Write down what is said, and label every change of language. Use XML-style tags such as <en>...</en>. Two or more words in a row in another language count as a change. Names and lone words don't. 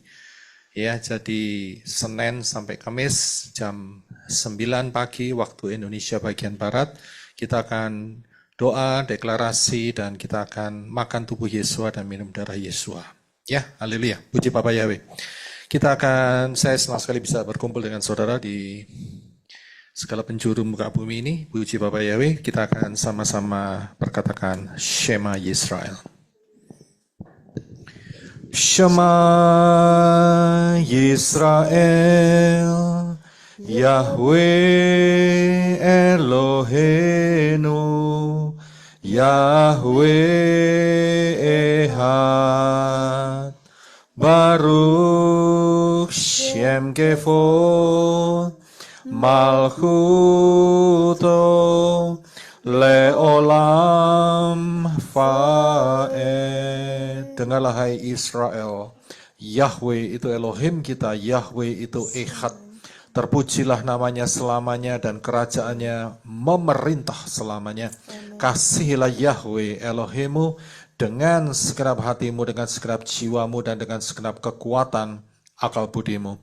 <id>Ya, jadi Senin sampai Kamis jam 9 pagi waktu Indonesia bagian Barat, kita akan doa, deklarasi, dan kita akan makan tubuh Yesua dan minum darah Yesua. Ya, haleluya, puji Bapak Yahweh. Saya senang sekali bisa berkumpul dengan saudara di segala penjuru muka bumi ini. Puji Bapak Yahweh, kita akan sama-sama berkatakan</id> <he>שמע ישראל. שמע ישראל, יהוה אלוהינו, יהוה אחד, ברוך שם כבוד מלכותו לעולם ועד.</he> <id>Dengarlah hai Israel, Yahweh itu Elohim kita, Yahweh itu Ehad. Terpujilah namanya selamanya dan kerajaannya memerintah selamanya. Kasihilah Yahweh Elohimu dengan segenap hatimu, dengan segenap jiwamu, dan dengan segenap kekuatan akal budimu.</id>